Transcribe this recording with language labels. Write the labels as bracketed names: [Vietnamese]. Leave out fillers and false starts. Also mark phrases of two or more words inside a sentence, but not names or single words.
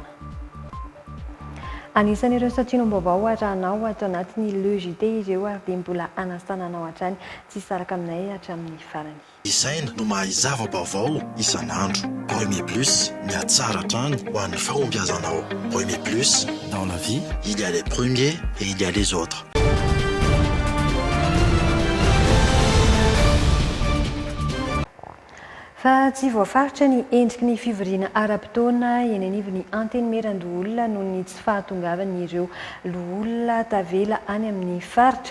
[Malagasy] Anisan'ireo satrinom-baovao arahanao ato anatin'ny le JT ireo ary dia mbola anasananao hatrany tsy saraka aminay hatramin'ny farany. Isaina no mahazava-baovao isan'andro. Premier Plus, miatsara hatrany ho an'ny fahombiazanao. [French] Premier Plus, dans la vie, il y a les premiers et il y a les autres. [Malagasy] Fa tsy voafaritra ny endriky ny fivoriana ara-potoana eny anivon'ny anteny Mirandolona noho ny tsy fahatongavan'ireo olona tavela any amin'ny faritra.